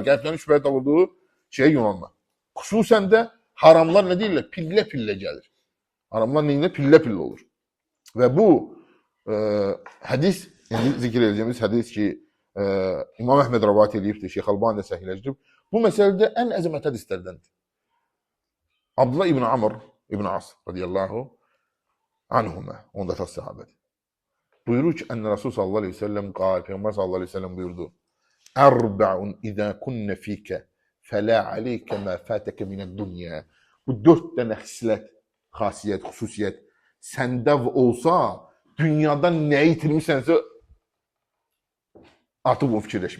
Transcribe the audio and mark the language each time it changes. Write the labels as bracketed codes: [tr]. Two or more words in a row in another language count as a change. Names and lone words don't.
[az] Qəlblərin şübhə doğurduğu şeyə yönəlmə. Xüsusən də haramlar nə deyirlər? Pillə-pillə gəlir. Haramlar neyində? Pillə-pillə olur. Və bu hədis, indi zikr edəcəyimiz hədis ki, İmam Əhməd rəvat edibdir, Şeyx Albani də səhihləşdirib. Bu məsələdə ən əzəmət hədislərdəndir. Abdullah ibn Amr ibn As [ar] رضي الله عنهما, [az] onda tas sahabədir. Buyurur ki, [ar] أن رسول صلى الله عليه وسلم قال, Peyğəmbər صلى الله عليه وسلم buyurdu. أربع إذا كن فيك فلا عليك ما فاتك من الدنيا. [az] Bu 4 dənə xislət, xasiyyət, xüsusiyyət səndə olsa, dünyadan nə itirmişsənsə artıq bunu fikirləşmə.